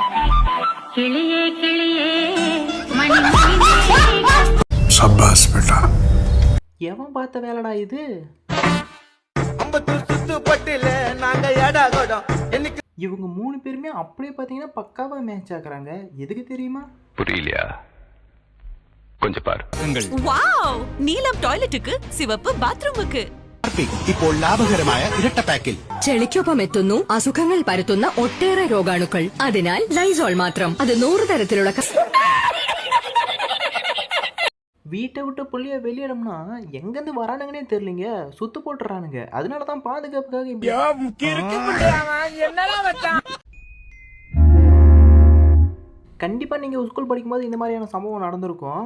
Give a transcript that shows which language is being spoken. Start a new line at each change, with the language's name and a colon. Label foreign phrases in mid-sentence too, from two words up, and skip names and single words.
Hindi: शाबाश बेटा,
Tamil: எவன் பார்த்த வேலைடா இது? இவங்க 3 பேருமே அப்படியே பார்த்தீங்கன்னா பக்காவா மேட்ச் ஆக்குறாங்க. எதுக்கு தெரியுமா? புரியலையா? கொஞ்சம் பாரு. வாவ்! நீலம் டாய்லெட்டுக்கு சிவப்பு பாத்ரூமுக்கு
Malayalam: ഇപ്പോൾ ലാഭകരമായ ഇരട്ട പാക്കിൽ ചെളിക്കൊപ്പം എത്തുന്നു അസുഖങ്ങൾ പരത്തുന്ന ഒട്ടേറെ രോഗാണുക്കൾ. അതിനാൽ ലൈസോൾ മാത്രം. അത് 100 തരത്തിലുള്ള
Tamil: வீட்டை விட்டு புள்ளிய வெளியிடம்னா எங்கேருந்து வரானுங்கன்னே தெரியலிங்க. சுத்து போட்டுறானுங்க. அதனால தான் பாதுகாப்புக்காக கண்டிப்பாக நீங்கள் ஸ்கூல் படிக்கும்போது இந்த மாதிரியான சம்பவம் நடந்திருக்கும்.